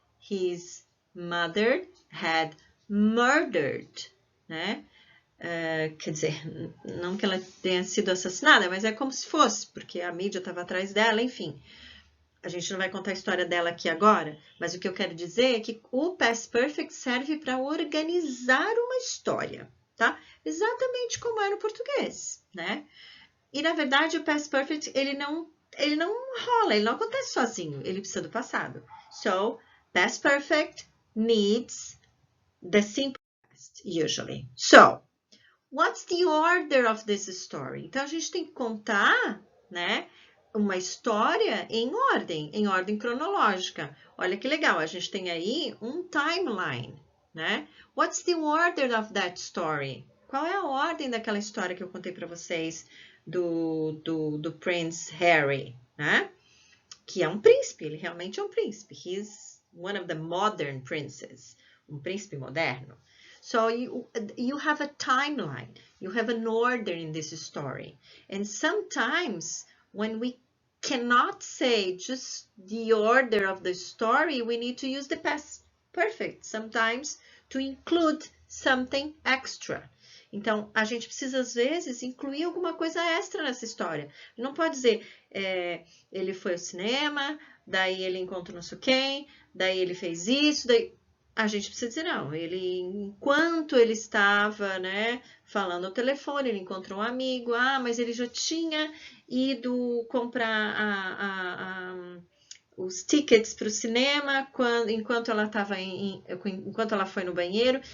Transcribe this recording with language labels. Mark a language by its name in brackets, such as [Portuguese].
[English] His mother had murdered, né? [Portuguese] Quer dizer, não que ela tenha sido assassinada, mas é como se fosse, porque a mídia estava atrás dela, enfim. A gente não vai contar a história dela aqui agora, mas o que eu quero dizer é que o Past Perfect serve para organizar uma história, tá? Exatamente como é no português, né? E na verdade o Past Perfect ele não rola, ele não acontece sozinho, ele precisa do passado. [English] So, Past Perfect needs the simple past, usually. So, what's the order of this story? [Portuguese] Então, a gente tem que contar, né, uma história em ordem cronológica. Olha que legal, a gente tem aí um timeline, né? [English] What's the order of that story? [Portuguese] Qual é a ordem daquela história que eu contei para vocês do Prince Harry, né? Que é um príncipe, ele realmente é um príncipe. [English] He's one of the modern princes, [Portuguese] um príncipe moderno. [English] So you have a timeline, you have an order in this story. And sometimes when we cannot say just the order of the story, we need to use the past perfect sometimes to include something extra. [Portuguese] Então, a gente precisa, às vezes, incluir alguma coisa extra nessa história. Não pode dizer, ele foi ao cinema, daí ele encontrou não sei quem, daí ele fez isso, daí... A gente precisa dizer, não, ele, enquanto ele estava, né, falando ao telefone, ele encontrou um amigo, mas ele já tinha ido comprar os tickets para o cinema enquanto ela estava enquanto ela foi no banheiro.